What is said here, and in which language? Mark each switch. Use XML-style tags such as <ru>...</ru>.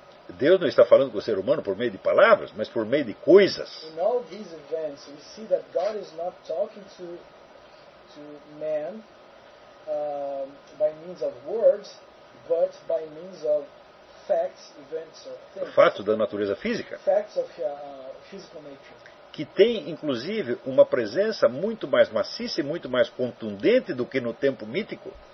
<pt>Deus não está falando com o ser humano por meio de palavras, mas por meio de coisas.</pt> <en>In all these events we see that God is not talking to man by means of words, but by means of facts, events or things.</en> <pt>Fatos da natureza física.</pt> <en>Facts of physical nature.</en> <pt>Que tem, inclusive, uma presença muito mais maciça e muito mais contundente do que no tempo mítico.</pt>